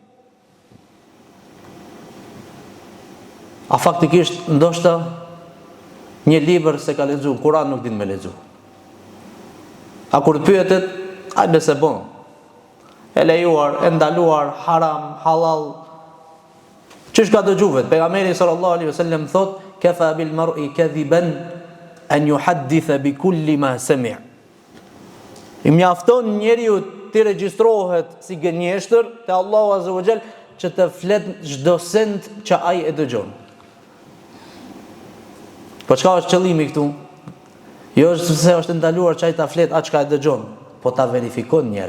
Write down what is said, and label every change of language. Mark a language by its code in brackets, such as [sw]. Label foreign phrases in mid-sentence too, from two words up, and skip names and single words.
[sq] A faktikisht ndoshta një libër se ka lexuar, Kur'an nuk din me lexu. A kur pyetet, ai nëse bon, e lejuar, e ndaluar, haram, halal, çish ka dëgjuar? [ar] Pejgamberi صلى الله عليه وسلم thot: "كفى بالمرء كذبا أن يحدث بكل ما سمع'." [sq] I mjafton njeriu të regjistrohet si gënjeshtër te Allahu [ar] عز وجل [sq] që të flet çdo send që ai e dëgjon. Po çka është qëllimi këtu? Jo është se është ndaluar që ai ta flet atë çka e dëgjon, po ta verifikon njëre.